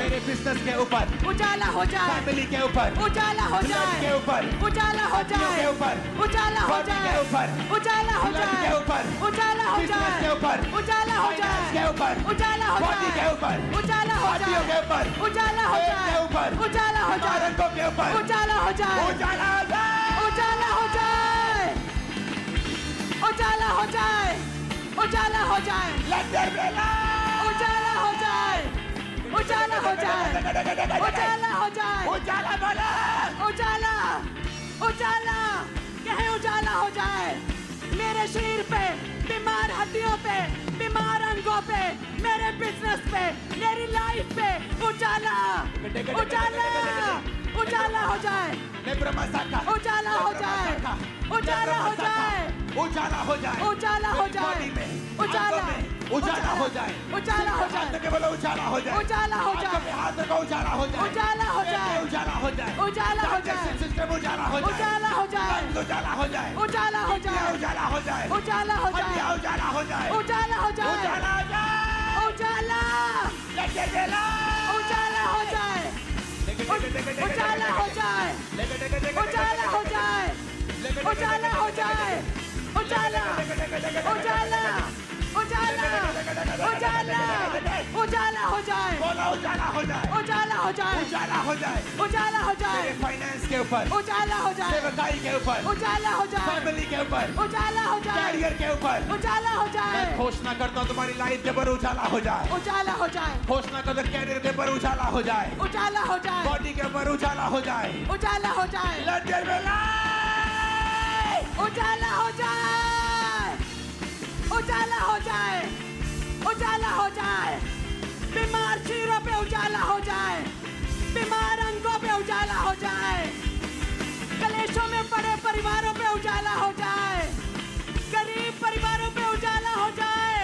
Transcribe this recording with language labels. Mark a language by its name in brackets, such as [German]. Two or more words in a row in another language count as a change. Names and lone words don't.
[Hindi] मेरे बिजनेस के ऊपर, उजाला हो जाए, फैमिली के ऊपर, उजाला हो ब्लड जाए, के ऊपर, उजाला हो बच्चियों जाए, के ऊपर, उजाला हो बॉडी जाए, के ऊपर, उजाला हो ब्लड जाए, के ऊपर, उजाला हो बिजनेस जाए, के ऊपर, उजाला हो फाइनेंस जाए, के ऊपर, उजाला हो बॉडी जाए, के ऊपर, उजाला हो हड्डियों के जाए, ऊपर, उजाला हो पेट जाए, के ऊपर, उजाला हो जाए, रंगों के ऊपर, उजाला हो जाए, उजाला हो जाए, उजाला हो जाए, उजाला हो जाए, उजाला हो जाए [English] Let there be light. [Hindi] उजाला हो जाए उजाला हो जाए उजाला हो जाए उजाला बोलो. उजाला उजाला कहे उजाला हो जाए मेरे शरीर पे बीमार हड्डियों पे बीमार अंगों पे मेरे बिजनेस पे मेरी लाइफ पे उजाला उजाला उजाला हो जाए Nebramasaka. उजाला हो जाए उजाला हो जाए उजाला हो जाए. उजाला हो जाए बॉडी में, उजाला आंखों में, उजाला हो जाए. उजाला हो हाथ जाए के बोलो उजाला हो जाए. उजाला हो जाए आंखों में हाथ रखो उजाला हो जाए. उजाला हो जाए उजाला हो जाए. उजाला हो जाए [English] Digestive system [Hindi] उजाला हो जाए. उजाला हो जाए lungs उजाला हो जाए. उजाला हो जाए उजाला हो जाए. उजाला हो जाए हड्डियां उजाला हो जाए. उजाला हो जाए उजाला हो जाए. उजाला [English] Let there be light. [Hindi] उजाला हो जाए उजाला हो जाए उजाला हो जाए उजाला हो जाए उजाला उजाला उजाला उजाला उजाला हो जाए बोलो उजाला हो जाए. उजाला हो जाए उजाला हो जाए. उजाला हो जाए तेरे फाइनेंस के ऊपर, उजाला हो जाए सेवकाई के ऊपर, उजाला हो जाए फैमिली के ऊपर, उजाला हो जाए कैरियर के ऊपर. उजाला हो मैं जाए घोषणा करता हूँ तुम्हारी लाइफ के ऊपर उजाला हो जाए. उजाला हो जाए घोषणा करता हूँ कैरियर के ऊपर उजाला हो जाए. उजाला हो जाए बॉडी के ऊपर उजाला हो जाए. उजाला हो जाए [English] Let there be light. [Hindi] उजाला हो जाए उजाला हो जाए उजाला हो जाए बीमार शरीरों पे उजाला हो जाए बीमार अंगों पे उजाला हो जाए कलेशों में पड़े परिवारों पे उजाला हो जाए गरीब परिवारों पे उजाला हो जाए